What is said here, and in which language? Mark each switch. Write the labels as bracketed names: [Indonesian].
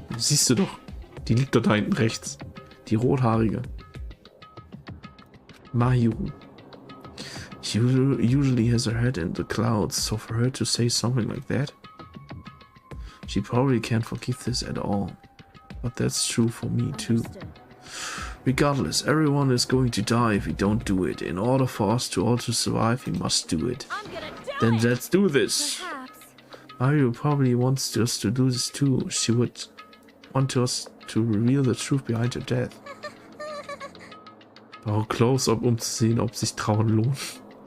[German] Siehst du doch. Die liegt dort da hinten rechts. Die rothaarige. [English] Mayuru. She usually has her head in the clouds, so for her to say something like that, she probably can't forgive this at all. But that's true for me too. Understood. Regardless, everyone is going to die if we don't do it. In order for us to all to survive, we must do it. Then let's do this! Perhaps. Mario probably wants us to do this too. She would want us to reveal the truth behind her death. [German] Auch Close-Up, um zu sehen, ob sich Trauen lohnt.